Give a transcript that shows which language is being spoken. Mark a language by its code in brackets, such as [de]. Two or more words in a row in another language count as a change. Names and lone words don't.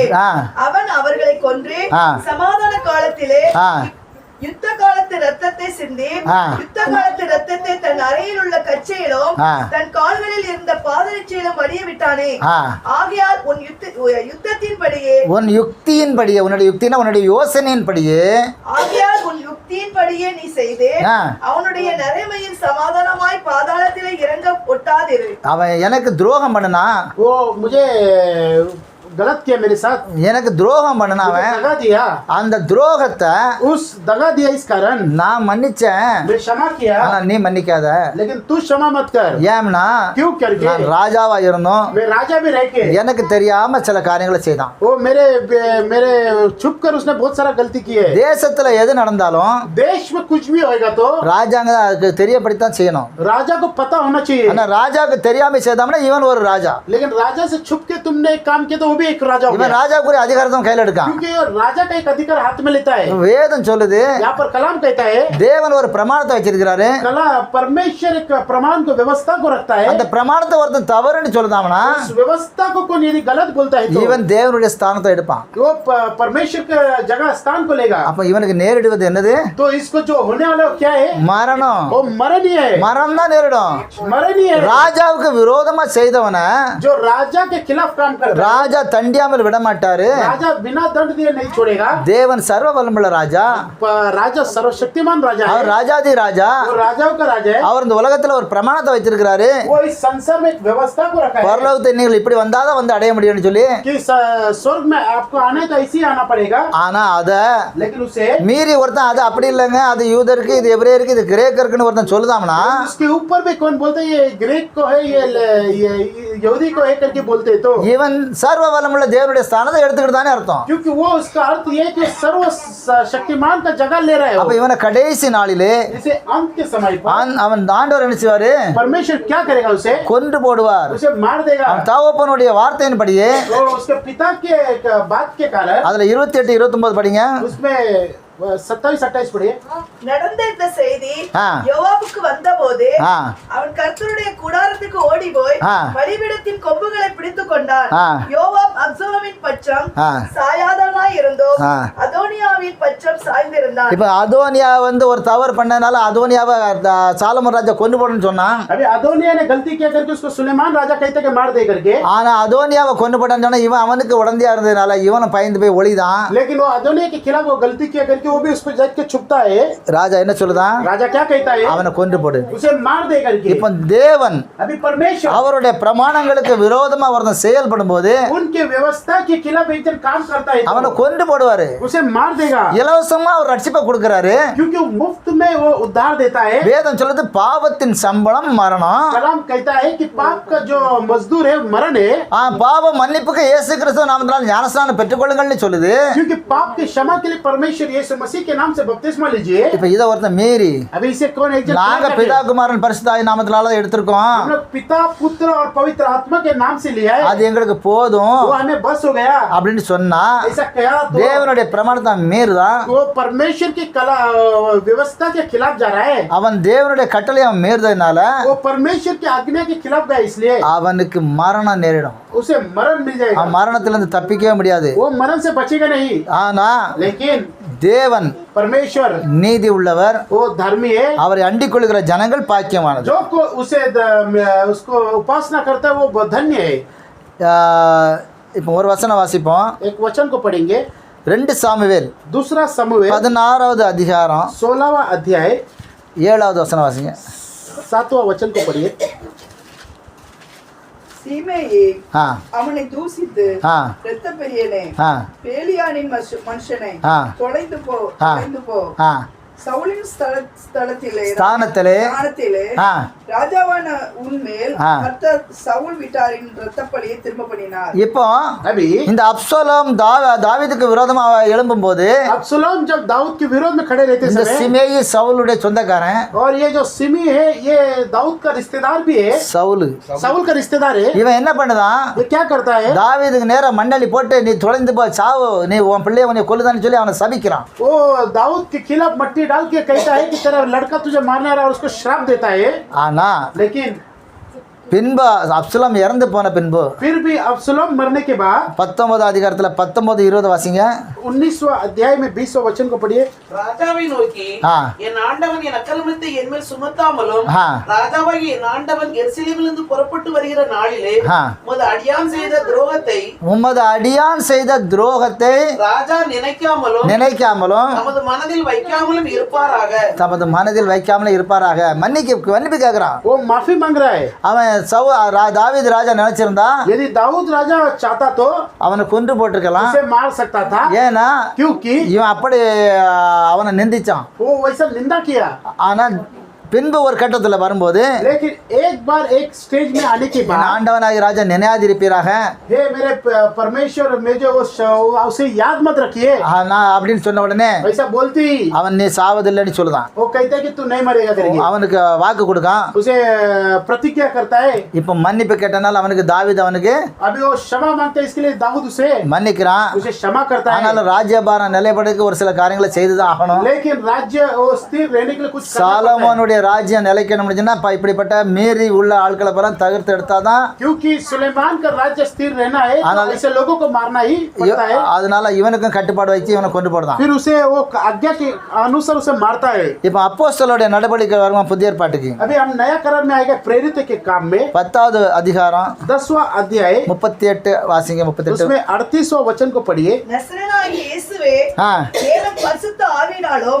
[ta] அவன் அவர்களை கொன்று சமாதான காலத்திலே யுத்த காலத்து ரத்தத்தை சிந்தி யுத்த காலத்து ரத்தத்தை தன் அறையில் உள்ள கச்சையிலும் தன் கால்களில் இருந்த பாதரட்சையிலும் வடிய விட்டானே. ஆகையால் உன் யுக்தியின்படியே உன்னுடைய யுக்தினா உன்னுடைய யோசனையின்படியே ஆகையால் உன் யுக்தியின்படியே நீ செய்து அவனுடைய நரைமையில் சமாதானமாய் பாதாளத்திலே ஒட்டாதிரு. அவன் எனக்கு துரோகம் பண்ணனா, [hi] वो मुझे गलत किया मेरे साथ, [ta] எனக்கு துரோகம் பண்ணனா, [hi] मुझे [ta] அவன் [hi] दगा दिया, [ta] அந்த துரோகத்தை [hi] उस दगा दिया इस कारण [ta] நான் மன்னிச்சேன், [hi] मैं क्षमा किया, [ta] ஆனா நீ மன்னிக்காத. [hi] लेकिन तू क्षमा मत कर. [ta] ஏம்னா [hi] क्यों करके [ta] நான் ராஜாவா இருந்தோம், [hi] मैं राजा भी रह के [ta] எனக்கு தெரியாம சில காரியங்களை செய்தான். [hi] वो मेरे मेरे छुप कर उसने बहुत सारा गलती की है. [ta] தேசத்துல எது நடந்தாலும் [hi] देश में कुछ भी होएगा तो [ta] ராஜாங்க அதுக்கு தெரியப்படுத்தான் செய்யணும். [hi] राजा को पता होना चाहिए. [ta] ஆனா ராஜாவுக்கு தெரியாம செய்தாம்னா இவன் ஒரு ராஜா, [hi] लेकिन राजा से छुप के तुमने एक काम किया तो वो भी एक राजा हो [ta] இவன் [hi] गया, [ta] ராஜாக்குரிய அதிகாரத்தை கையில் எடுக்கான். [hi] क्योंकि ये राजा का एक अधिकार हाथ में लेता है. [ta] வேதம் சொல்லுது, [hi] यहाँ पर कलाम कहता है [ta] தேவன் ஒரு பிரமாணத்தை வச்சிருக்கிறாரு, [hi] कला परमेश्वर एक प्रमाण को व्यवस्था को रखता है. [ta] அந்த பிரமாணத்தை ஒருத்தன் தவறுன்னு சொல்லுதாம்னா [hi] उस व्यवस्था को कोई यदि गलत बोलता है तो [ta] இவன் தேவனுடைய ஸ்தானத்தை எடுப்பான். [hi] वो परमेश्वर के जगह स्थान को लेगा. [ta] அப்ப இவனுக்கு நேரிடுவது என்னது? [hi] तो इसको जो होने वाला वो क्या है? [ta] மரணம். [hi] वो मरण ही है, [ta] மரணம் தான் நேரிடும். [hi] मरण ही है. [ta] ராஜாவுக்கு விரோதமா செய்தவன [hi] जो राजा के खिलाफ काम करता है, [ta] ராஜா தண்டியாமல் விட மாட்டாரு. [hi] राजा बिना दंड दिए नहीं छोड़ेगा. [ta] தேவன் சர்வ வல்லமுள்ள ராஜா, [hi] राजा सर्वशक्तिमान राजा है, [ta] அவர் ராஜாதி ராஜா. [hi] वो राजाओं का राजा है. [ta] அவர் இந்த உலகத்துல ஒரு பிரமாணத்தை வச்சிருக்கிறாரு, [hi] वो इस संसार में एक व्यवस्था को रखा है [ta] பரலோகத்தை நீங்கள் இப்படி வந்தாதான் வந்து அடைய முடியும்னு சொல்லி. [hi] कि स्वर्ग में आपको आने तो ऐसे ही आना पड़ेगा. [ta] ஆனா அத [hi] लेकिन उसे [ta] மீறி ஒருத்தன் அது அப்படி இல்லைங்க, அது யூதருக்கு, இது எபிரேயருக்கு, இது கிரேக்கருக்குன்னு ஒருத்தன் சொல்லுதாம்னா [hi] उसके ऊपर भी कौन बोलते हैं ये ग्रीक को है, ये यहूदी को है करके बोलते हैं तो [ta] இவன் சர்வ வல்லமுள்ள தேவனுடைய ஸ்தானத்தை எடுத்துக்கிட்டு தானே அர்த்தம். [hi] क्योंकि वो उसका अर्थ ये है कि सर्व शक्तिमान का जगह ले रहा है [ta] அப்ப [hi] वो. [ta] இவனை கடைசி நாளிலே [hi] जैसे अंत के समय पर [ta] அவன் ஆண்டவர் நினைச்சுவாரு, [hi] परमेश्वर क्या करेगा? उसे [ta] கொன்று போடுவார். [hi] उसे मार देगा. [ta] அவன் தகப்பனுடைய வார்த்தையின்படியே [hi] तो उसके पिता के बात के कारण [ta] அதுல 28 29 படிங்க. [hi] उसमें 27-28 पढ़िए. [ta] நடந்த இந்த செய்தி ஆ. யோவாபுக்கு வந்தபோது ஆ. அவன் கர்த்தருடைய கூடாரத்துக்கு ஓடி போய் ஆ. பலிபீடத்தின் கொம்புகளை பிடித்துக் கொண்டான். ஆ. யோவாப் அப்சலோமின் பட்சம் ஆ. சாயாதவனாய் இருந்தும் ஆ. அதோனியாவின் பட்சம் சாய்ந்திருந்தான். இப்ப அதோனியா ஒரு தவறு பண்ணனால அதோனியாவை சாலமோன் ராஜா கொண்டு போடணும்னு சொன்னான். [hi] अभी अदोनिया ने गलती किया करके उसको सुलेमान राजा कहते कि मार दे करके, [ta] ஆனா அதோனியாவை கொண்டு போட்டான்னு சொன்னா இவன் அவனுக்கு உடந்தையா இருந்ததுனால இவனும் பயந்து போய் ஒளிதான். [hi] लेकिन वो अदोनिया के खिलाफ वो गलती किया करके वो भी उसको जाके छुपता है. [ta] ராஜா என்ன சொல்லுதான்? [hi] राजा क्या कहता है? [ta] அவனை கொண்டு போடு. [hi] उसे मार दे करके. [ta] இப்ப தேவன் [hi] अभी परमेश्वर [ta] அவருடைய பிரமாணங்களுக்கு விரோதமா ஒருத்தன் செயல்படும் போது [hi] उनके व्यवस्था के खिलाफ एक जन काम करता है [ta] அவனை [hi] तो [ta] கொண்டு போடுவாரு. [hi] उसे मार देगा, [ta] இலவசமா அவர் ரட்சிப்பை கொடுக்கறாரு. [hi] क्योंकि वो मुफ्त में वो उद्धार देता है. [ta] வேதம் சொல்லுது பாவத்தின் சம்பளம் மரணம். [hi] कलाम कहता है कि पाप का जो मजदूर है मरण है. [ta] பாவ மன்னிப்புக்கு இயேசு கிறிஸ்து நாமத்தினால் ஞானஸ்நானம் பெற்றுக்கொள்ளுங்கள்னு சொல்லுது. [hi] क्योंकि पाप की क्षमा के लिए परमेश्वर यीशु मसीह के नाम से बपतिस्मा लीजिए. [ta] இப்ப இத ஒருத்தன் மீறி [hi] अभी इसे कौन एक जन [ta] நாங்க [hi] क्या [ta] பிதா [hi] करे? [ta] குமாரன் பரிசுத்தாய் நாமத்தினால எடுத்திருக்கோம், [hi] हम लोग पिता पुत्र और पवित्र आत्मा के नाम से लिया है, [ta] அது எங்களுக்கு போதும் [hi] वो हमें बस हो गया. [ta] அப்படின்னு சொன்னா [hi] ऐसा कहा तो [ta] தேவனுடைய பிரமாணத்தை மீறுதான். [hi] वो परमेश्वर की कला व्यवस्था के खिलाफ जा रहा है. [ta] அவன் தேவனுடைய கட்டளை அவன் மீறுதனால [hi] वो परमेश्वर की आज्ञा के खिलाफ गया, इसलिए [ta] அவனுக்கு மரணம் நேரிடும். [hi] उसे मरण मिल जाएगा. [ta] அவன் மரணத்திலிருந்து தப்பிக்கவே முடியாது. [hi] वो मरण से बचेगा नहीं. [ta] ஆனா [hi] लेकिन [ta] தேவன் [hi] परमेश्वर [ta] நீதி உள்ளவர், [hi] वो धर्मी है. [ta] அவரை அண்டிக் கொள்கிற ஜனங்கள் பாக்கியமானது. [hi] जो को उसे उसको उपासना करता है वो धन्य है. [ta] இப்போ ஒரு வசனம் வாசிப்போம். [hi] एक वचन को पढ़ेंगे. [ta] 2 சாமுவேல் [hi] दूसरा समूएल [ta] 16வது அதிகாரம் [hi] 16वां अध्याय [ta] 7வது வசனம் வாசிங்க. [hi] 7वां वचन को पढ़िए. [ta] சீமேயே ஆ அவனை தூசித்து ஆ இரத்த பெரியனே ஆ பேலியானின் மனுஷனை ஆ தொலைந்து போ ஆ. தொலைந்து போ. ஆ சவுலின் ஸ்தானத்திலே ஆ ராஜாவான உன்மேல் ஆ. கர்த்தர் சவுல் வீட்டாரின் இரத்தப்பழியை திரும்ப பண்ணினார். இப்போ [hi] अभी [ta] இந்த அப்சலோம் தாவீதுக்கு விரோதமா எழும்பும் போது [hi] अब्सलोम जब दाऊद के विरोध में खड़े रहते [ta] இந்த [hi] समय, [ta] சிமேயி சவுலுடைய சொந்தக்காரன். [hi] और ये जो सिमी है ये दाऊद का रिश्तेदार भी है, [ta] சவுலு [hi] साउल का रिश्तेदार है. [ta] இவன் என்ன பண்ணுதான்? [hi] ये क्या करता है? [ta] தாவீதுக்கு நேரா மண்டலி போட்டு நீ தொலைந்து போ, சாவு, நீ உன் பிள்ளைய உன்னை கொல்லுதான்னு சொல்லி அவனை சபிக்கிறான். [hi] वो दाऊद के खिलाफ मट्टी डाल के कहता है कि तेरा लड़का तुझे मारने रहा है और उसको श्राप देता है. [ta] ஆனா [hi] लेकिन [ta] பின்பு அப்சலோம் இறந்து போன பின்பு [hi] फिर भी अब्सलोम मरने के बाद [ta] 19வது அதிகாரத்துல 19 20 வாசிங்க. [hi] 19वां अध्याय में 20वां वचन को पढ़िए. [ta] ராஜாவை நோக்கி ஆ. என் ஆண்டவன் என் அக்கிரமத்தை என் மேல் சுமத்தாமலும் ஆ. ராஜாவாகி என் ஆண்டவன் எருசலேமிலிருந்து புறப்பட்டு வருகிற நாளிலே ஆ. உமது அடியான் செய்த துரோகத்தை உமது அடியான் செய்த துரோகத்தை ராஜா நினைக்காமலும் நினைக்காமலும் தமது மனதில் வைக்காமலும் இருப்பாராக. தமது மனதில் வைக்காமலே இருப்பாராக. மன்னிப்பு கேட்கிறான். [hi] वो माफी मांग रहा है. [ta] அவன் தாவீது ராஜா நினைச்சிருந்தா [hi] यदि दाऊद राजा चाहता तो [ta] அவனை கொன்று போட்டிருக்கலாம். [hi] उसे मार सकता था, [ta] ஏன்னா [hi] क्योंकि [ta] இவன் அப்படி அவனை நிந்திச்சான். [hi] वो वैसा निंदा किया. [ta] ஆனா பின்பு ஒரு கட்டத்தில் வரும்போது [hi] लेकिन एक बार एक स्टेज में आने के बाद [ta] ஆண்டவனாகிய ராஜா நினையாதிருப்பீராக, [hi] हे मेरे परमेश्वर मुझे उसे याद मत रखिए, [ta] நான் அப்படின்னு சொன்ன உடனே [hi] वैसा बोलती [ta] அவன் நீ சாவதில்லைன்னு சொல்லுதான். [hi] वो कहता है कि तू नहीं मरेगा करके, [ta] அவனுக்கு வாக்கு கொடுக்கான். [hi] उसे प्रतिज्ञा करता है. [ta] இப்போ மன்னிப்பு கேட்டனால அவனுக்கு தாவீது அவனுக்கு [hi] अभी वो क्षमा मांगता है, इसके लिए दाऊद उसे [ta] மன்னிக்கிறான். [hi] क्षमा करता है. [ta] ஆனாலும் ராஜ்யபாரம் நிலைப்படுறதுக்கு ஒரு சில காரியங்களை செய்துதான் ஆகணும். [hi] लेकिन राज्य वो स्थिर रहने के लिए कुछ करना पड़ता है. [ta] சாலமோனுடைய ராஜ்யம் நிலைக்கணும் இப்படிப்பட்ட மீறி உள்ள ஆட்களை பலம் தகர்த்து எடுத்தாதான். [hi] क्योंकि सुलेमान का राज्य स्थिर रहना है, तो ऐसे लोगों को मारना ही पड़ता है. [ta] அதனால இவனுக்கும் கட்டுப்பாடு வச்சு இவனை கொண்டு போடுதான். [hi] फिर उसे वो आज्ञा के अनुसार उसे मारता है. [ta] இப்போ அப்போஸ்தலருடைய நடவடிக்கை வருமா புதிய ஏற்பாட்டுக்கு [hi] अभी हम नया करार में आएगा प्रेरित के काम में [ta] 10வது அதிகாரம் [hi] 10वां अध्याय [ta] 38 வாசிங்க. 38 [hi] उसमें 38वां वचन को पढ़िए. [ta] நசரேயனாகிய இயேசுவே ஆ தேவன் பரிசுத்த ஆவியினாலும்